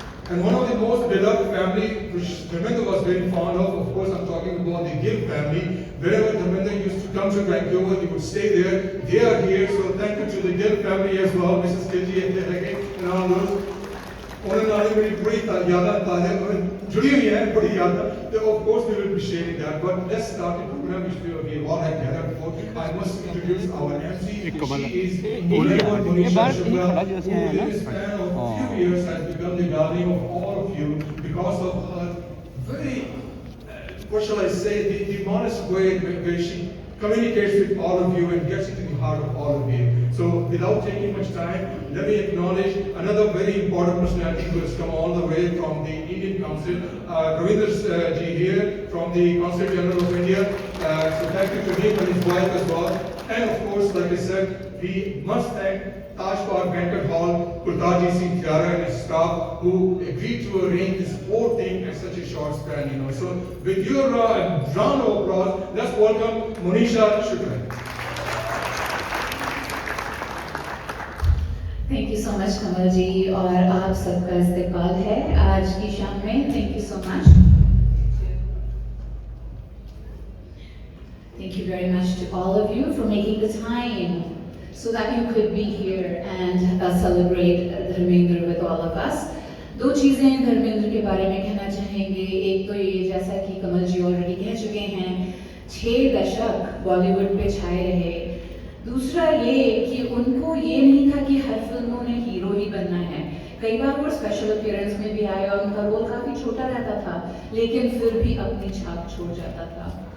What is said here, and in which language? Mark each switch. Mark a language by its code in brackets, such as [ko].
[en] And one of the most beloved family, which Dharmendra was very fond of course I'm talking about the Gill family. Wherever Dharmendra used to come to Vancouver, he would stay there. They are here, so thank you to the Gill family as well, Mrs. Gilji and all those. [pa] ਉਹਨਾਂ ਨਾਲ ਮੇਰੀ ਬੜੀ ਯਾਦਾਂ ਤਾਜ਼ਾ ਜੁੜੀ ਹੋਈ ਹੈ, ਬੜੀ ਯਾਦਾਂ ਤੇ [en] of course we will be sharing that. But let's start the program which we all had gathered for. I must introduce our MC. She is Monisha Shukla, who in the span of a few years has become the darling of all of you because of her very, what shall I say, the modest way where she communicates with all of you and gets into the heart of all of you. So without taking much time, let me acknowledge another very important personality who has come all the way from the Indian Council, Ravinder ji here from the Consul General of India. So thank you to him and his wife as well. And of course, like I said, we must thank Taj Park Banquet Hall, Kultaji Singh Thiara and his staff who agreed to arrange this whole thing at such a short span, So with your round of applause, let's welcome Monisha Shukla. Thank you so much [hi] कमल जी और आप सबका इस्तेक़बाल है आज की शाम में। [en] Thank you so much. Thank you very much to all of you for making the time so that you could be here and celebrate Dharmendra with all of us. [hi] दो चीज़ें धर्मेंद्र के बारे में कहना चाहेंगे। एक तो ये, जैसा कि कमल जी ऑलरेडी कह चुके हैं, 6 दशक बॉलीवुड पे छाए रहे। दूसरा ये कि उनको ये नहीं था कि हर फिल्म में उन्हें हीरो ही बनना है। कई बार वो स्पेशल अपीयरेंस में भी आए और उनका रोल काफ़ी छोटा रहता था, लेकिन फिर भी अपनी छाप छोड़ जाता था।